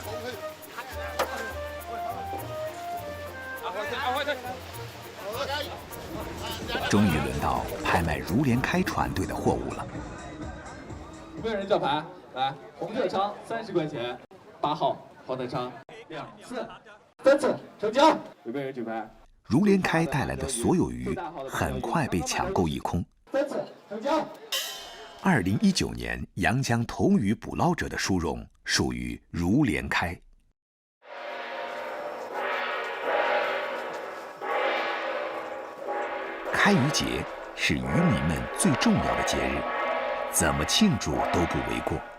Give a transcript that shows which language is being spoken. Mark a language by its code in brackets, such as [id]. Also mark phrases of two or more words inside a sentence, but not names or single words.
[zh] 終於輪到拍賣如連開船隊的貨物了。有沒有人叫牌？來，紅色倉30塊錢 ，8號黃色倉2次、3次成交。有沒有人舉牌？如连开带来的所有鱼很快被抢购一空。2019年阳江头鱼捕捞者的殊荣属于如连开。开渔节是渔民们最重要的节日，怎么庆祝都不为过。